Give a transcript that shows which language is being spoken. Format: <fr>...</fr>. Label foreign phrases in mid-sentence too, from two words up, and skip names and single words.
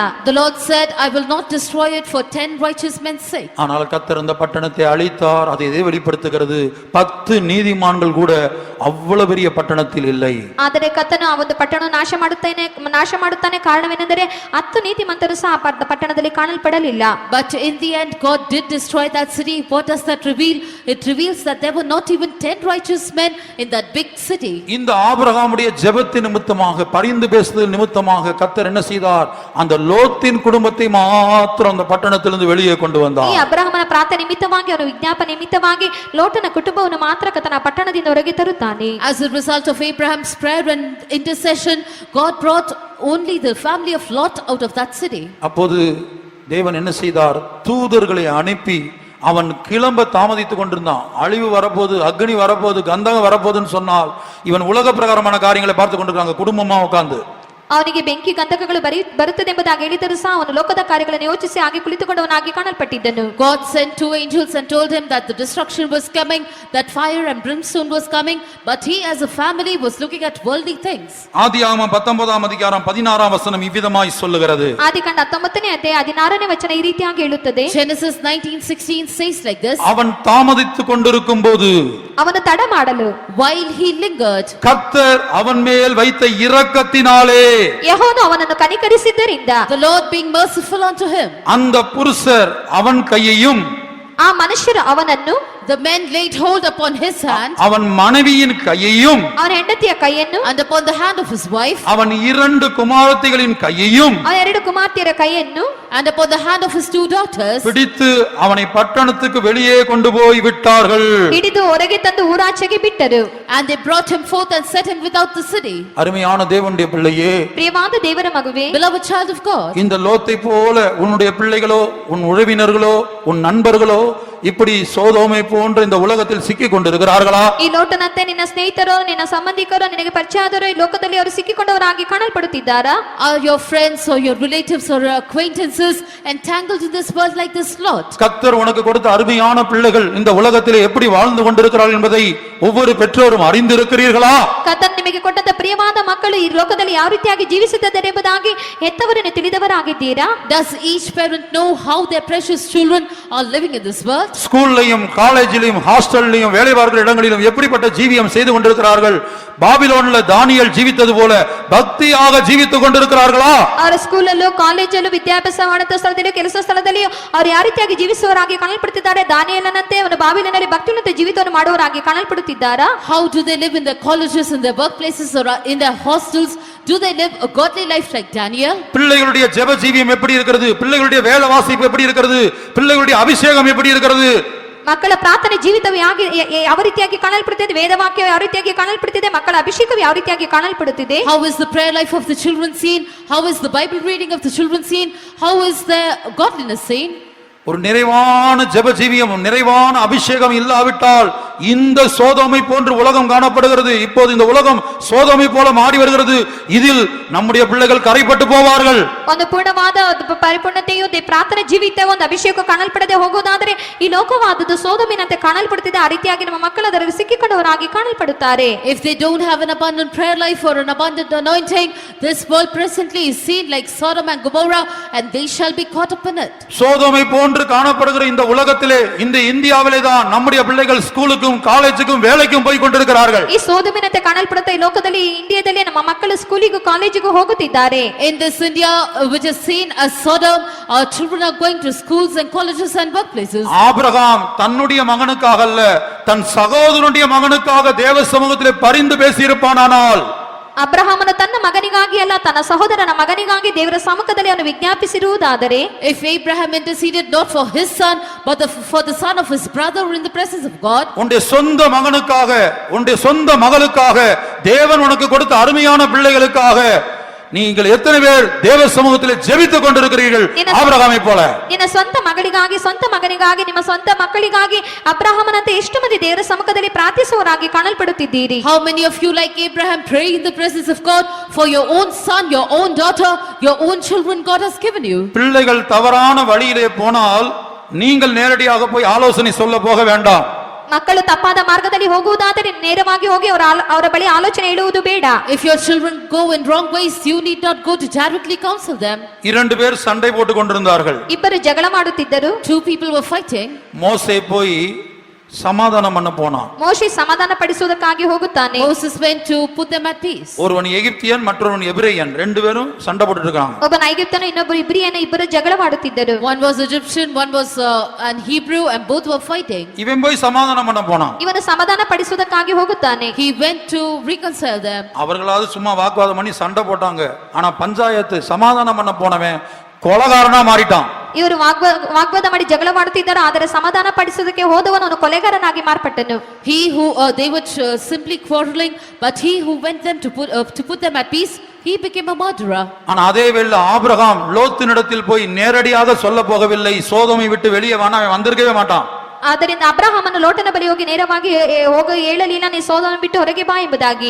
<en>The Lord said, I will not destroy it for 10 righteous men's sake.</en> <ta>ஆனால் கர்த்தர் அந்த பட்டணத்தை அழித்தார். அதை எதை வெளிப்படுத்துகிறது? 10 நீதிமான்கள் கூட அவ்வளவு பெரிய பட்டணத்தில் இல்லை.</ta> <kn>ಆದರೆ ಕರ್ತನು ಆ ಒಂದು ಪಟ್ಟಣವನ್ನು ನಾಶ ಮಾಡುತ್ತಾನೆ. ಕಾರಣವೇನೆಂದರೆ 10 ನೀತಿವಂತರು ಸಹ ಪಟ್ಟಣದಲ್ಲಿ ಕಾಣಲ್ಪಡಲಿಲ್ಲ.</kn> <en>But in the end God did destroy that city. What does that reveal? It reveals that there were not even 10 righteous men in that big city.</en> <ta>இந்த ஆபிரகாமுடைய ஜெபத்தின் நிமித்தமாக, பரிந்து பேசுதல் நிமித்தமாக கர்த்தர் என்ன செய்தார்? அந்த லோத்தின் குடும்பத்தை மாத்திரம் அந்த பட்டணத்திலிருந்து வெளியே கொண்டு வந்தார்.</ta> <kn>ಈ ಅಬ್ರಹಾಮನ ಪ್ರಾರ್ಥನೆ ನಿಮಿತ್ತವಾಗಿ, ಅವನ ವಿಜ್ಞಾಪನೆ ನಿಮಿತ್ತವಾಗಿ ಲೋಟನ ಕುಟುಂಬವನ್ನು ಮಾತ್ರ ಕರ್ತನ ಪಟ್ಟಣದಿಂದ ಹೊರಗೆ ತರುತ್ತಾನೆ.</kn> <en>As a result of Abraham's prayer and intercession, God brought only the family of Lot out of that city.</en> <ta>அப்போது தேவன் என்ன செய்தார்? தூதர்களை அனுப்பி அவன் கிளம்ப தாமதித்துக் கொண்டிருந்தான். அழிவு வரப்போது, அக்னி வரப்போது, கந்தகம் வரப்போதுன்னு சொன்னால் இவன் உலக பிரகாரமான காரியங்களை பார்த்து கொண்டிருக்காங்க குடும்பமா உட்கார்ந்து.</ta> <kn>ಅವನಿಗೆ ಬೆಂಕಿ ಗಂಧಕಗಳು ಬರುತ್ತದೆ ಎಂಬುದಾಗಿ ಹೇಳಿದರೂ ಸಹ ಅವನು ಲೋಕದ ಕಾರ್ಯಗಳನ್ನು ಯೋಚಿಸಿ ಹಾಗೆ ಕುಳಿತುಕೊಂಡವನಾಗಿ ಕಾಣಲ್ಪಟ್ಟಿದ್ದನು.</kn> <en>God sent 2 angels and told him that the destruction was coming, that fire and brimstone was coming, but he as a family was looking at worldly things.</en> <ta>ஆதியாகமம் 19ஆம் அதிகாரம் 16ஆம் வசனம் இவ்விதமாய் சொல்லுகிறது.</ta> <kn>ಆದಿಕಾಂಡ 19ನೇ ಅಧ್ಯಾಯ 16ನೇ ವಚನ ಈ ರೀತಿಯಾಗಿ ಹೇಳುತ್ತದೆ.</kn> <en>Genesis 19:16 says like this,</en> <ta>அவன் தாமதித்துக் கொண்டிருக்கும் போது,</ta> <kn>ಅವನು ತಡ ಮಾಡಲು,</kn> <en>while he lingered,</en> <ta>கர்த்தர் அவன் மேல் வைத்த இரக்கத்தினாலே,</ta> <kn>ಯೆಹೋವನು ಅವನನ್ನು ಕನಿಕರಿಸಿದ್ದರಿಂದ,</kn> <en>the Lord being merciful unto him,</en> <ta>அந்த புருஷர் அவன் கையையும்,</ta> <kn>ಆ ಮನುಷ್ಯರು ಅವನನ್ನು,</kn> <en>the men laid hold upon his hand,</en> <ta>அவன் மனைவியின் கையையும்,</ta> <kn>ಅವನ ಹೆಂಡತಿಯ ಕೈಯನ್ನು,</kn> <en>and upon the hand of his wife,</en> <ta>அவன் 2 குமாரத்திகளின் கையையும்,</ta> <kn>ಅವನ 2 ಕುಮಾರ್ತಿಯರ ಕೈಯನ್ನು,</kn> <en>and upon the hand of his 2 daughters,</en> <ta>பிடித்து அவனை பட்டணத்துக்கு வெளியே கொண்டு போய் விட்டார்கள்.</ta> <kn>ಹಿಡಿದು ಹೊರಗೆ ತಂದು ಊರಾಚೆಗೆ ಬಿಟ್ಟರು.</kn> <en>and they brought him forth and set him without the city.</en> <ta>அருமையான தேவனுடைய பிள்ளையே,</ta> <kn>ಪ್ರಿಯವಾದ ದೇವರ ಮಗುವೆ,</kn> <en>Beloved child of God,</en> <ta>இந்த லோத்தை போல உன்னுடைய பிள்ளைகளோ, உன் உறவினர்களோ, உன் நண்பர்களோ இப்படி சோதோமை போன்ற இந்த உலகத்தில் சிக்கிக் கொண்டிருக்கிறார்களா?</ta> <kn>ಈ ಲೋಟನಂತೆ ನಿನ್ನ ಸ್ನೇಹಿತರು, ನಿನ್ನ ಸಂಬಂಧಿಕರು, ನಿನಗೆ ಪರಿಚಯ ಆದವರು ಈ ಲೋಕದಲ್ಲಿ ಅವರು ಸಿಕ್ಕಿಕೊಂಡವರಾಗಿ ಕಾಣಲ್ಪಡುತ್ತಿದ್ದಾರಾ?</kn> <en>are your friends or your relatives or acquaintances is entangled in this world like this lot.</en> <ta>கர்த்தர் உனக்கு கொடுத்த அருமையான பிள்ளைகள் இந்த உலகத்திலே எப்படி வாழ்ந்து கொண்டிருக்கிறார்கள் என்பதை ஒவ்வொரு பெற்றோரும் அறிந்திருக்கிறீர்களா?</ta> <kn>ಕರ್ತನು ನಿಮಗೆ ಕೊಟ್ಟಂತ ಪ್ರಿಯವಾದ ಮಕ್ಕಳು ಈ ಲೋಕದಲ್ಲಿ ಯಾವ ರೀತಿಯಾಗಿ ಜೀವಿಸುತ್ತಿದ್ದಾರೆ ಎಂಬುದಾಗಿ ಹೆತ್ತವರನ್ನು ತಿಳಿದವರಾಗಿದ್ದೀರಾ?</kn> <en>Does each parent know how their precious children are living in this world?</en> <ta>ஸ்கூல்லையும் காலேஜிலும் ஹாஸ்டல்லையும் வேலை பார்க்கிற இடங்களிலும் எப்படிப்பட்ட ஜீவியம் செய்து கொண்டிருக்கிறார்கள்? பாபிலோன்ல தானியேல் ஜீவித்தது போல பக்தியாக ஜீவித்துக் கொண்டிருக்கிறார்களா?</ta> <kn>ಅವರ ಸ್ಕೂಲಲ್ಲೂ ಕಾಲೇಜಲ್ಲೂ ವಿದ್ಯಾಭ್ಯಾಸ ಮಾಡುತ್ತ ಸ್ಥಳದಲ್ಲಿಯೂ ಕೆಲಸ ಸ್ಥಳದಲ್ಲಿಯೂ ಅವರು ಯಾವ ರೀತಿಯಾಗಿ ಜೀವಿಸುವವರಾಗಿ ಕಾಣಲ್ಪಡುತ್ತಿದ್ದಾರೆ? ದಾನಿಯೇಲನಂತೆ ಅವನು ಬಾಬಿಲೋನಿನಲ್ಲಿ ಭಕ್ತಿಯುತ ಜೀವಿತವನ್ನು ಮಾಡುವವರಾಗಿ ಕಾಣಲ್ಪಡುತ್ತಿದ್ದಾರಾ?</kn> <en>How do they live in their colleges, in their workplaces, or in their hostels? Do they live a godly life like Daniel?</en> <ta>பிள்ளைகளுடைய ஜெப ஜீவியம் எப்படி இருக்கிறது? பிள்ளைகளுடைய வேத வாசிப்பு எப்படி இருக்கிறது? பிள்ளைகளுடைய அபிஷேகம் எப்படி இருக்கிறது?</ta> <kn>ಮಕ್ಕಳ ಪ್ರಾರ್ಥನೆ ಜೀವಿತವು ಯಾವ ರೀತಿಯಾಗಿ ಕಾಣಲ್ಪಡುತ್ತಿದೆ? ವೇದವಾಕ್ಯ ಯಾವ ರೀತಿಯಾಗಿ ಕಾಣಲ್ಪಡುತ್ತಿದೆ? ಮಕ್ಕಳ ಅಭಿಷೇಕವು ಯಾವ ರೀತಿಯಾಗಿ ಕಾಣಲ್ಪಡುತ್ತಿದೆ?</kn> <en>How is the prayer life of the children seen? How is the Bible reading of the children seen? How is their godliness seen?</en> <ta>ஒரு நிறைவான ஜெப ஜீவியம், நிறைவான அபிஷேகம் இல்லாவிட்டால் இந்த சோதோமை போன்று உலகம் காணப்படுகிறது. இப்போது இந்த உலகம் சோதோமை போல மாறி வருகிறது. இதில் நம்முடைய பிள்ளைகள் கரைப்பட்டு போவார்கள்.</ta> <kn>ಒಂದು ಪೂರ್ಣವಾದ ಪರಿಪೂರ್ಣತೆಯು ಪ್ರಾರ್ಥನೆ ಜೀವಿತ ಒಂದು ಅಭಿಷೇಕ ಕಾಣಲ್ಪಡದೆ ಹೋಗುವುದಾದರೆ ಈ ಲೋಕವಾದದ್ದು ಸೋದೋಮಿನಂತೆ ಕಾಣಲ್ಪಡುತ್ತಿದೆ. ಆ ರೀತಿಯಾಗಿ ನಮ್ಮ ಮಕ್ಕಳು ಅದರಲ್ಲಿ ಸಿಕ್ಕಿಕೊಂಡವರಾಗಿ ಕಾಣಲ್ಪಡುತ್ತಾರೆ.</kn> <en>If they don't have an abundant prayer life or an abundant anointing, this world presently is seen like Sodom and Gomorrah, and they shall be caught up in it.</en> <ta>சோதோமை போன்று காணப்படுகிற இந்த உலகத்திலே, இந்த இந்தியாவிலே தான் நம்முடைய பிள்ளைகள் ஸ்கூலுக்கும் காலேஜுக்கும் வேலைக்கும் போய் கொண்டிருக்கிறார்கள்.</ta> <kn>ಈ ಸೋದೋಮಿನಂತೆ ಕಾಣಲ್ಪಡುತ್ತಾ ಈ ಲೋಕದಲ್ಲಿ ಇಂಡಿಯಾದಲ್ಲಿ ನಮ್ಮ ಮಕ್ಕಳು ಸ್ಕೂಲಿಗೂ ಕಾಲೇಜಿಗೂ ಹೋಗುತ್ತಿದ್ದಾರೆ.</kn> <en>In this India which is seen as Sodom, our children are going to schools and colleges and workplaces.</en> <ta>ஆபிரகாம் தன்னுடைய மகனுக்காக அல்ல, தன் சகோதரனுடைய மகனுக்காக தேவ சமூகத்திலே பரிந்து பேசியிருப்பானால்,</ta> <kn>ಅಬ್ರಹಾಮನು ತನ್ನ ಮಗನಿಗಾಗಿ ಅಲ್ಲ, ತನ್ನ ಸಹೋದರನ ಮಗನಿಗಾಗಿ ದೇವರ ಸಮ್ಮುಖದಲ್ಲಿ ಅವನು ವಿಜ್ಞಾಪಿಸಿರುವುದಾದರೆ,</kn> <en>if Abraham interceded not for his son but for the son of his brother in the presence of God,</en> <ta>உன்னுடைய சொந்த மகனுக்காக, உன்னுடைய சொந்த மகளுக்காக, தேவன் உனக்கு கொடுத்த அருமையான பிள்ளைகளுக்காக நீங்கள் எத்தனை பேர் தேவ சமூகத்திலே ஜெபித்துக் கொண்டிருக்கிறீர்கள்? ஆபிரகாமை போல</ta> <kn>ನಿನ್ನ ಸ್ವಂತ ಮಗಳಿಗಾಗಿ, ಸ್ವಂತ ಮಗನಿಗಾಗಿ, ನಿಮ್ಮ ಸ್ವಂತ ಮಕ್ಕಳಿಗಾಗಿ ಅಬ್ರಹಾಮನಂತೆ ಎಷ್ಟು ಮಂದಿ ದೇವರ ಸಮ್ಮುಖದಲ್ಲಿ ಪ್ರಾರ್ಥಿಸುವವರಾಗಿ ಕಾಣಲ್ಪಡುತ್ತಿದ್ದೀರಿ?</kn> <en>how many of you like Abraham pray in the presence of God for your own son, your own daughter, your own children God has given you?</en> <ta>பிள்ளைகள் தவறான வழியிலே போனால் நீங்கள் நேரடியாக போய் ஆலோசனை சொல்ல போக வேண்டாம்.</ta> <kn>ಮಕ್ಕಳು ತಪ್ಪಾದ ಮಾರ್ಗದಲ್ಲಿ ಹೋಗುವುದಾದರೆ ನೇರವಾಗಿ ಹೋಗಿ ಅವರ ಬಳಿ ಆಲೋಚನೆ ಇಡುವುದು ಬೇಡ.</kn> <en>If your children go in wrong ways, you need not go to directly counsel them.</en> <ta>இரண்டு பேர் சண்டை போட்டுக் கொண்டிருந்தார்கள்.</ta> <kn>ಇಬ್ಬರು ಜಗಳ ಮಾಡುತ್ತಿದ್ದರು.</kn> <en>Two people were fighting.</en> <ta>மோசே போய் சமாதானம் பண்ண போனான்.</ta> <kn>ಮೋಶೆ ಸಮಾಧಾನ ಪಡಿಸುವುದಕ್ಕಾಗಿ ಹೋಗುತ್ತಾನೆ.</kn> <en>Moses went to put them at peace.</en> <ta>ஒருவன் எகிப்தியன், மற்றொருவன் எபிரேயன், ரெண்டு பேரும் சண்டை போட்டுட்டு இருக்காங்க.</ta> <kn>ಒಬ್ಬ ಐಗುಪ್ತನು, ಇನ್ನೊಬ್ಬರು ಇಬ್ರಿಯನ, ಇಬ್ಬರು ಜಗಳ ಮಾಡುತ್ತಿದ್ದರು.</kn> <en>One was Egyptian, one was an Hebrew, and both were fighting.</en> <ta>இவன் போய் சமாதானம் பண்ண போனான்.</ta> <kn>ಇವನು ಸಮಾಧಾನ ಪಡಿಸುವುದಕ್ಕಾಗಿ ಹೋಗುತ್ತಾನೆ.</kn> <en>He went to reconcile them.</en> <ta>அவர்களாவது சும்மா வாக்குவாதம் பண்ணி சண்டை போட்டாங்க. ஆனா பஞ்சாயத்து சமாதானம் பண்ண போனவன் கொலகாரனா மாறிட்டான்.</ta> <kn>ಇವರು ವಾಗ್ವಾದ ಮಾಡಿ ಜಗಳ ಮಾಡುತ್ತಿದ್ದರು, ಆದರೆ ಸಮಾಧಾನ ಪಡಿಸುವುದಕ್ಕೆ ಹೋದವನು ಕೊಲೆಗಾರನಾಗಿ ಮಾರ್ಪಟ್ಟನು.</kn> <en>They were simply quarreling, but he who went them to put them at peace, he became a murderer.</en> <ta>ஆனா அதே வேளை ஆபிரகாம் லோத்தினிடத்தில் போய் நேரடியாக சொல்ல போகவில்லை, சோதோமை விட்டு வெளியே வானா அவன் வந்திருக்கவே மாட்டான்.</ta> <kn>ಆದ್ದರಿಂದ ಅಬ್ರಹಾಮನು ಲೋಟನ ಬಳಿ ಹೋಗಿ ನೇರವಾಗಿ ಹೇಳಲಿಲ್ಲ, ನೀ ಸೋದೋಮ ಬಿಟ್ಟು ಹೊರಗೆ ಬಾ ಎಂಬುದಾಗಿ.</kn>